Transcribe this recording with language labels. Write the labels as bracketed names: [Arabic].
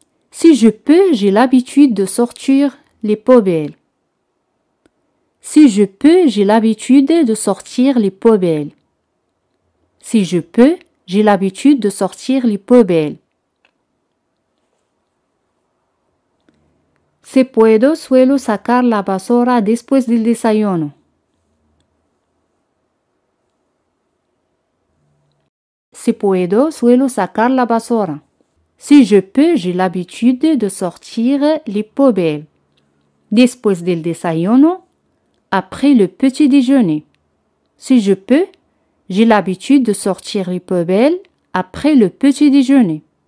[French] Si je peux, j'ai l'habitude de sortir les poubelles. Si je peux, j'ai l'habitude de sortir les poubelles. Si je peux, j'ai l'habitude de sortir les poubelles. [Spanish] Si puedo, suelo sacar la basura después del desayuno. Si puedo, suelo sacar la basura. [French] Si je peux, j'ai l'habitude de sortir les poubelles. [Spanish] Después del desayuno, [French] après le petit déjeuner. Si je peux, j'ai l'habitude de sortir les poubelles après le petit déjeuner.